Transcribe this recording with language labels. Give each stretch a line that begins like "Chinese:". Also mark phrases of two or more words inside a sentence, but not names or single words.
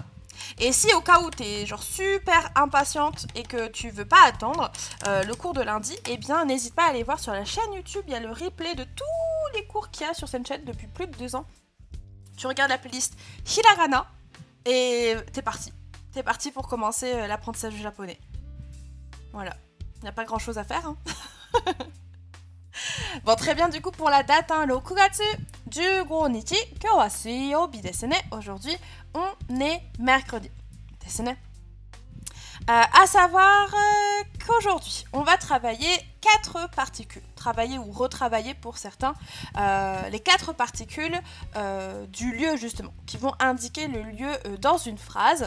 French: Et si au cas où tu es genre super impatiente et que tu veux pas attendre le cours de lundi, eh bien n'hésite pas à aller voir sur la chaîne YouTube, il y a le replay de tous les cours qu'il y a sur cette chaîne depuis plus de 2 ans. Tu regardes la playlist hiragana. Et t'es parti. T'es parti pour commencer l'apprentissage du japonais. Voilà. Il n'y a pas grand chose à faire. Hein. Bon, très bien du coup pour la date.
Japanese: 6 月15日. 今日は水曜日ですね.
French: Aujourd'hui, on est mercredi.
Japanese: ですね.
French: À savoir qu'aujourd'hui, on va travailler 4 particules. Travailler ou retravailler pour certains les 4 particules du lieu justement, qui vont indiquer le lieu dans une phrase.